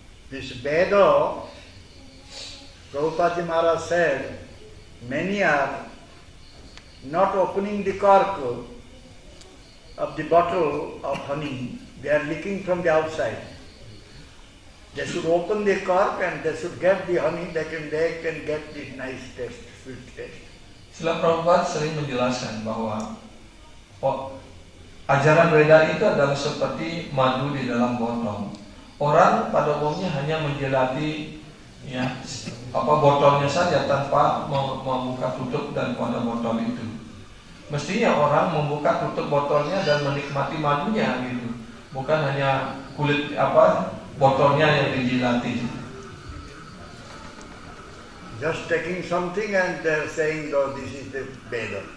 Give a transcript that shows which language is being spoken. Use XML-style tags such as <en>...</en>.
<en>This Veda, Prabhupada Maharaj said, many are not opening the cork of the bottle of honey, they are licking from the outside. They should open the cork and they should get the honey, they can get the nice taste, sweet taste.</en> <id>Srila Prabhupada sering menjelaskan bahwa ajaran Weda itu adalah seperti madu di dalam botol. Orang pada umumnya hanya menjelati ya botolnya saja tanpa membuka tutup dan pada botol itu. Mestinya orang membuka tutup botolnya dan menikmati madunya gitu, bukan hanya kulit botolnya yang dijilati.</id> <en>Just taking something and they're saying, "Oh, this is the Veda."</en>